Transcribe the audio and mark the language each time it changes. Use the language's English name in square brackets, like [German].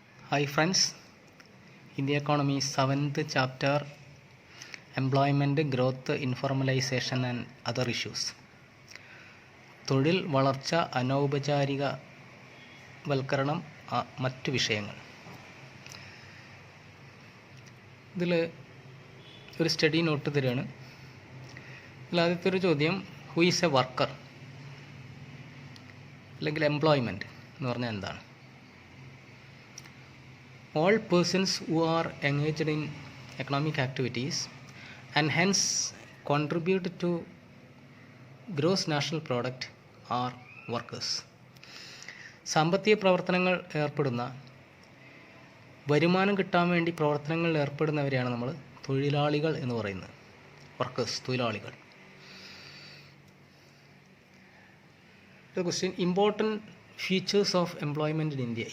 [English] Hi friends, in the economy 7th chapter, employment, growth, informalization and other issues. [Malayalam] തൊഴിൽ വളർച്ച, അനൗപചാരിക വൽക്കരണം, മറ്റു വിഷയങ്ങൾ. ഇതിൽ ഒരു സ്റ്റഡി നോട്ട് തരികയാണ്. ഇതിൽ ആദ്യത്തെ ഒരു ചോദ്യം, [English] who is a worker [Malayalam] അല്ലെങ്കിൽ എംപ്ലോയ്മെൻറ്റ് എന്ന് പറഞ്ഞാൽ എന്താണ്? [English] All persons who are engaged in economic activities and hence contribute to gross national product are workers. [Malayalam] സാമ്പത്തിക പ്രവർത്തനങ്ങൾ ഏർപ്പെടുന്ന, വരുമാനം കിട്ടാൻ വേണ്ടി പ്രവർത്തനങ്ങളിൽ ഏർപ്പെടുന്നവരെയാണ് നമ്മൾ തൊഴിലാളികൾ എന്ന് പറയുന്നത്. വർക്കേഴ്സ്, തൊഴിലാളികൾ. [English] Question, important features of employment in India.